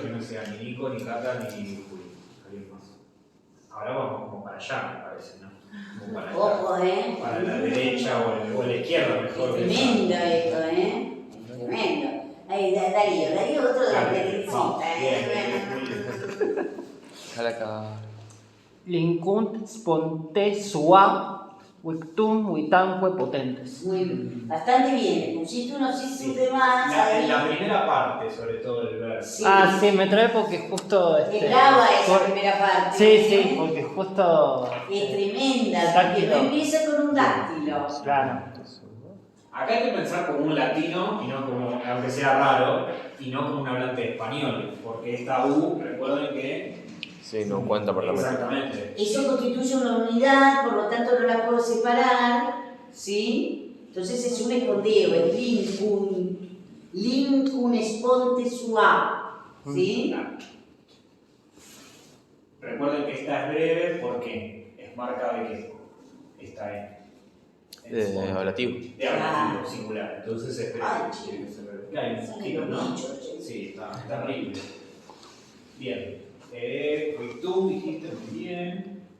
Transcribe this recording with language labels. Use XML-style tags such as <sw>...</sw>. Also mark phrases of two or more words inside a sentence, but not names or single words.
<es>Que no sea ni Nico, ni Cata, ni Juli. Alguien más. Ahora vamos como para allá, me parece, ¿no? Como para Ojo, para la derecha o la izquierda, mejor. Es tremendo esto, Es tremendo. Ahí, Darío, otro de la petricita, Bien, Jalaca.</es> <la>Lincunt sponte sua victum vitamque potentes.</la> <es>Muy bien, bastante bien. Pusiste unos Sí. de más ahí. La primera parte, sobre todo del verso. Sí. Ah, sí, me trae porque justo. Te graba esa por- primera parte. Sí, sí, porque justo. Es tremenda, porque Dáctilo. no empieza con un dáctilo. Claro. Acá hay que pensar como un latino, y no como, aunque sea raro, y no como un hablante de español, porque esta U, recuerden que... Sí, no cuenta por la métrica. Exactamente. Eso constituye una unidad, por lo tanto no la puedo separar, ¿sí? Entonces es un escondeo, es</es> <la>lincun esponte sua,</la> <es>¿sí? Recuerden que esta es breve porque es marca de que está en Ablativo. de ablativo singular. Entonces es breve. Ay, Tiene que ser breve. ¿Qué hay? Un Salen poquito, los ¿no? bichos, che. Sí, está terrible. Bien. Tú dijiste muy bien.</es>